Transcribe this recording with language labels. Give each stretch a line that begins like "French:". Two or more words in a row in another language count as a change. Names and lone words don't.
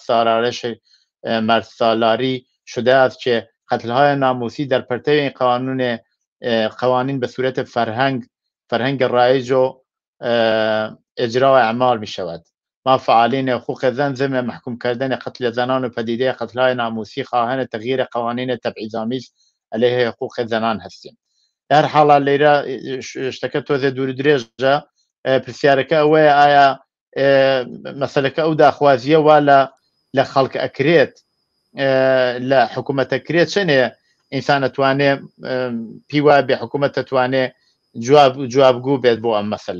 Persian: مردسالاری شده است که قتل‌های ناموسی در پرتو این قوانین به صورت فرهنگ رایج و اجرا و اعمال می شود. ما فعالین حقوق زن ضمن محکوم کردن قتل زنان و پدیده قتل‌های ناموسی خواهان تغییر قوانین تبعیض‌آمیز علیه حقوق زنان هستیم. در حالا
Central Kurdish: لیرە شتەکە تۆزێ دوور درێژە پرسیارەکە ئەوەیە ئایا مەسەلەکە ئەو داخوازیە وا لە خەڵک ئەکرێت لە حکوومەت ئەکرێت چەنێ ئینسان ئەتوانێ پێی وایە بێ حکوومەت ئەتوانێ جوابگو بێت بۆ ئەم مەسەلە؟